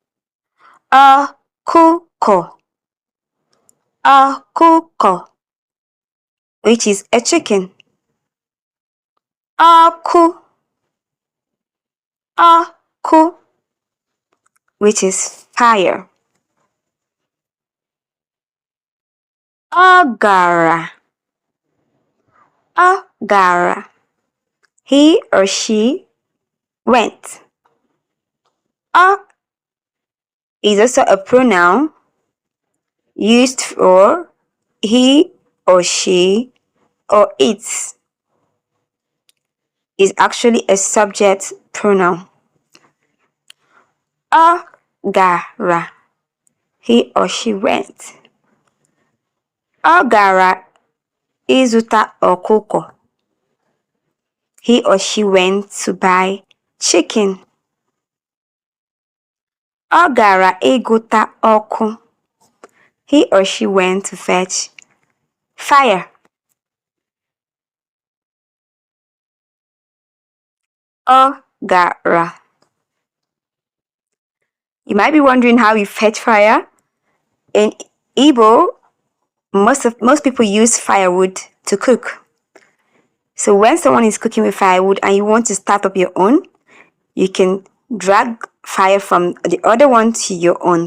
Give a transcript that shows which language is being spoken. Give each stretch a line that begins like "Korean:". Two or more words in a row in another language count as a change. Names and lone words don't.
Igbo: Okuko. Okuko,
English: which is a chicken.
Igbo: Oku. Oku,
English: which is fire.
Igbo: Ogara. Ọ gara.
English: He or she went. Ọ is also a pronoun used for he or she or it. Is actually a subject pronoun.
Igbo: Ọ gara.
English: He or she went.
Igbo: Ọ gara ịzụta ọkụkọ.
English: He or she went to buy chicken.
Igbo: Ọ gara ịgụta ọkụ.
English: He or she went to fetch fire.
Igbo: Ọ gara.
English: You might be wondering how you fetch fire. In Igbo, most people use firewood to cook. So when someone is cooking with firewood and you want to start up your own, you can drag fire from the other one to your own.